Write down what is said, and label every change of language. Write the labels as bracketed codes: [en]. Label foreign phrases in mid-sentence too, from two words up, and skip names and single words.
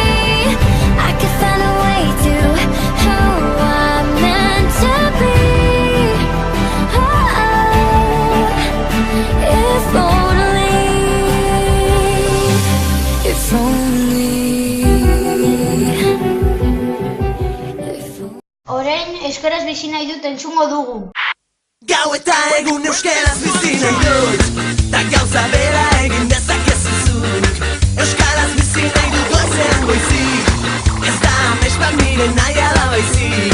[en] I could find a way to who I'm meant to be. Oh, if only, if only, if only. [eu] Orain euskaraz bizi nahi dut entzungo dugu. Gau eta egun euskaraz bizi nahi dut, ta gauza bera egin dezakezu zuk. Euskaraz bizi nahi dut goizean goizik, ez da amespa miren nahi ala baizik.